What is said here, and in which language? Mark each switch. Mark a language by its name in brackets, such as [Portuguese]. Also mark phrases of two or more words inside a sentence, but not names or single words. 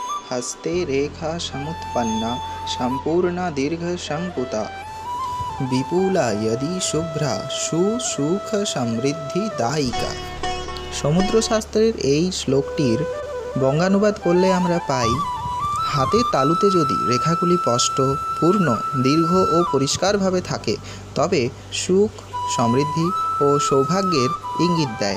[Sanskrit] हस्ते रेखा समुत्पन्ना सम्पूर्णा दीर्घसङ्कुता विपुला यदि शुभ्रा सुसुख समृद्धिदायिका। [Bangla] সমুদ্রশাস্ত্রের এই শ্লোকটির বঙ্গানুবাদ করলে আমরা পাই, হাতের তালুতে যদি রেখাগুলি স্পষ্ট, পূর্ণ, দীর্ঘ ও পরিষ্কারভাবে থাকে তবে সুখ, সমৃদ্ধি ও সৌভাগ্যের ইঙ্গিত দেয়।